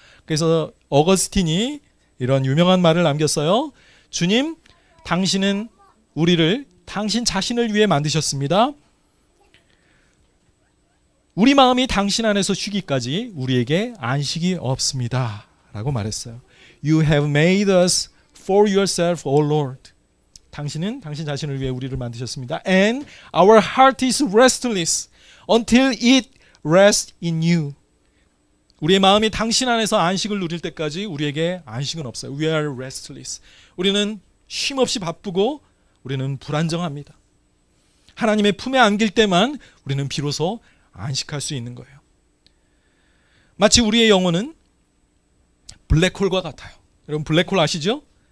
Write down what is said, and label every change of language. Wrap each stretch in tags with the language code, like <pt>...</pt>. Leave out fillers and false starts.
<ko>그래서 어거스틴이 이런 유명한 말을 남겼어요. 주님, 당신은 우리를 당신 자신을 위해 만드셨습니다. 우리 마음이 당신 안에서 쉬기까지 우리에게 안식이 없습니다. 라고 말했어요.</ko> <en>You have made us for yourself, O Lord.</en> <ko>당신은 당신 자신을 위해 우리를 만드셨습니다.</ko> <en>And our heart is restless until it rests in you.</en> <ko>우리의 마음이 당신 안에서 안식을 누릴 때까지 우리에게 안식은 없어요.</ko> <en>We are restless.</en> <ko>우리는 쉼없이 바쁘고 우리는 불안정합니다. 하나님의 품에 안길 때만 우리는 비로소 안식할 수 있는 거예요. 마치 우리의 영혼은 블랙홀과 같아요. 여러분 블랙홀 아시죠?</ko>